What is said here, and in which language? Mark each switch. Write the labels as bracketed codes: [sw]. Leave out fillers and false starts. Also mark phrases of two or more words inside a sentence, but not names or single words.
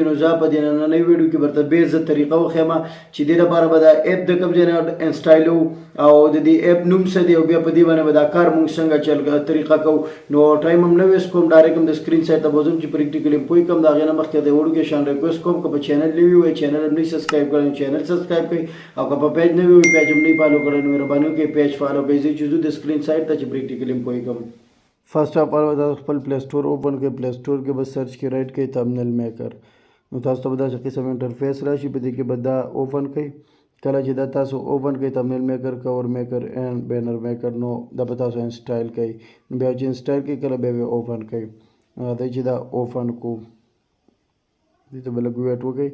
[ps] نو زه په دې نننۍ ویډیو کې درته بیا زه طریقه وښیم چې دې لپاره به دا ایپ د کوم ځای نه انسټایلو او د دې ایپ نوم څه دی او بیا په دې باندې به دا کار موږ څنګه طریقه کوو. نو ټایم هم نه ویسټ کوم، ډایرکټ هم د [en] screen side [ps] ته به ځم چې پریکټیکلی پوه کړم. د هغې نه مخکې د وړو کې شان ریکویسټ کوم که په چینل نوي وئ چینل هم نه سبسکرایب کړی [en] channel subscribe [ps] کړئ، او که په پیج نوي وئ پیج هم نه فالو کړی نو مهرباني وکړئ [en] page follow [ps] کړئ. زه چې ځو د [en] screen side [ps] ته چې پریکټیکلی هم پوه کړم. [en] first of all [ps] تاسو خپل [en] Play Store open [ps] کړئ. پلی سټور کې به سرچ کې رائټ کړئ تمبنیل میکر. نو تاسو ته به داسې قسم انټرفیس راشي، په دې کې به دا اوپن کړئ. کله چې دا تاسو اوپن کړئ تمبنیل میکر، کور میکر اینڈ بینر میکر، نو دا به تاسو انسټایل کړئ. بیا چې انسټایل کړئ کله بیا به اوپن کړئ. راځئ چې دا اوپن کړو، دې ته به لږ ویټ وکړئ.